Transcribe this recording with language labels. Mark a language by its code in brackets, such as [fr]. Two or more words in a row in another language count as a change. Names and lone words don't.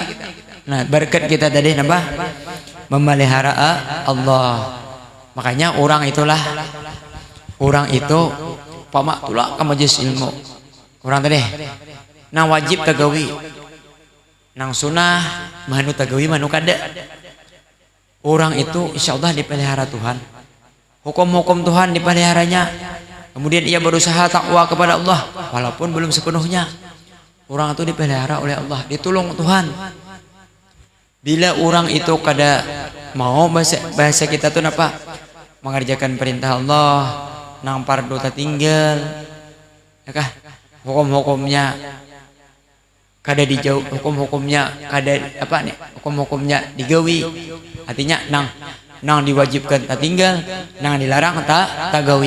[id] Nah, berkat kita tadi nambah memelihara Allah. [bjn] Makanya orang itu pamak tulak ke majelis ilmu. Orang tadi nang wajib tagawi, nang sunnah manu tagawi manu kada. [id] Orang itu [ar] إن شاء الله [id] dipelihara Tuhan. Hukum-hukum Tuhan dipeliharanya. Kemudian ia berusaha takwa kepada Allah walaupun belum sepenuhnya. Orang itu dipelihara oleh Allah, ditolong Tuhan. [bjn] Bila orang itu kada mau bahasa kita tuh apa? [id] Mengerjakan perintah Allah, [bjn] nang fardu tertinggal, ya kah? [id] Hukum-hukumnya kada dijauh, hukum-hukumnya kada apa nih? Hukum-hukumnya digawi. Artinya nang diwajibkan tertinggal, nang dilarang tak gawi.